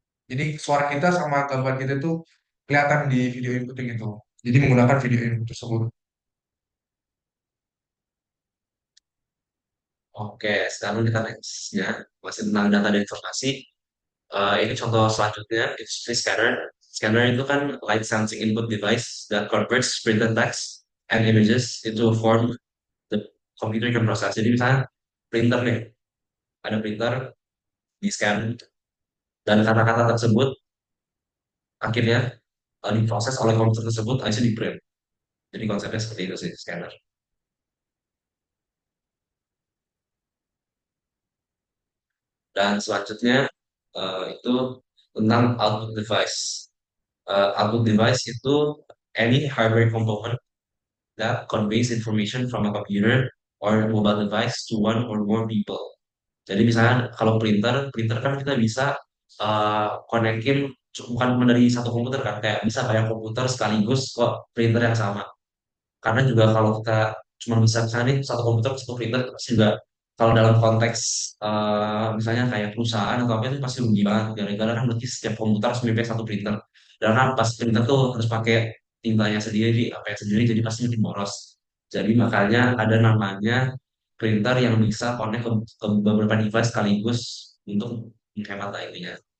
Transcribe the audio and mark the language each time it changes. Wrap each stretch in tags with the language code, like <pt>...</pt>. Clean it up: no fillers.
<id>Jadi suara kita sama gambar kita tuh kelihatan di video inputting itu. Jadi menggunakan video input tersebut. Oke, sekarang kita nextnya masih tentang data dan informasi. Ini contoh selanjutnya,</id> <en>it's a scanner.</en> <id>Scanner itu kan</id> <en>light sensing input device that converts printed text and images into a form the computer can process.</en> <id>Jadi misalnya printer nih, ada printer di scan, dan kata-kata tersebut akhirnya diproses oleh komputer tersebut, akhirnya di print. Jadi konsepnya seperti itu sih scanner. Dan selanjutnya itu tentang output device. Output device itu</id> <en>any hardware component that conveys information from a computer or mobile device to one or more people.</en> <id>Jadi misalnya kalau printer, printer kan kita bisa konekin bukan cuma dari satu komputer kan, kayak bisa kayak komputer sekaligus kok printer yang sama. Karena juga kalau kita cuma bisa misalnya nih satu komputer satu printer itu pasti juga kalau dalam konteks misalnya kayak perusahaan atau apa itu pasti rugi banget gara-gara kan berarti setiap komputer harus memiliki satu printer dan kan pas printer tuh harus pakai tintanya sendiri apa yang sendiri jadi pasti makin boros jadi makanya ada namanya printer yang bisa connect ke beberapa device sekaligus untuk menghemat lah intinya.</id>